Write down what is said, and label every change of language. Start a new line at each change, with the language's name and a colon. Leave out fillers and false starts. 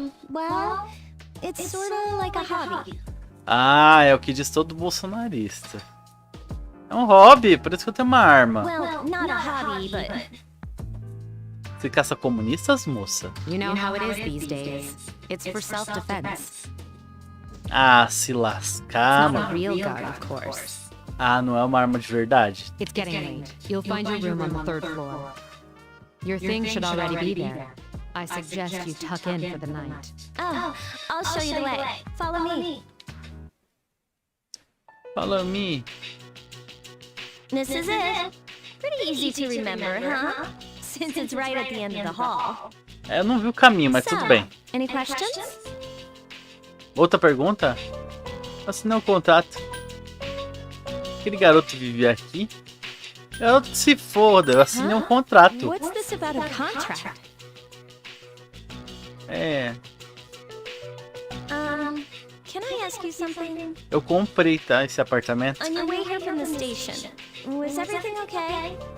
English: Well, it's sorta like a hobby.
Portuguese: Ah, é o que diz todo bolsonarista. É um hobby, por isso que eu tenho uma arma.
English: Well, not a hobby, but...
Portuguese: Você caça comunistas, moça?
English: You know how it is these days. It's for self-defense.
Portuguese: Ah, se lascar,
English: Not a
Portuguese: mano.
English: real gun, of course.
Portuguese: Ah, não é uma arma de verdade?
English: It's getting late. You'll find your room on the third floor. Your things should already be there. I suggest you tuck in for the night. Oh, I'll show you the way. Follow me. Follow me. This is it. Pretty easy to remember, huh? Since it's right at the end of the hall.
Portuguese: É, eu não vi o caminho, mas tudo bem.
English: Any questions?
Portuguese: Outra pergunta? Assinei um contrato. Aquele garoto vivia aqui? Garoto que se foda, eu assinei um contrato.
English: What's this about a contract?
Portuguese: É,
English: Can I ask you something?
Portuguese: eu comprei, tá, esse apartamento.
English: On your way here from the station, was everything okay?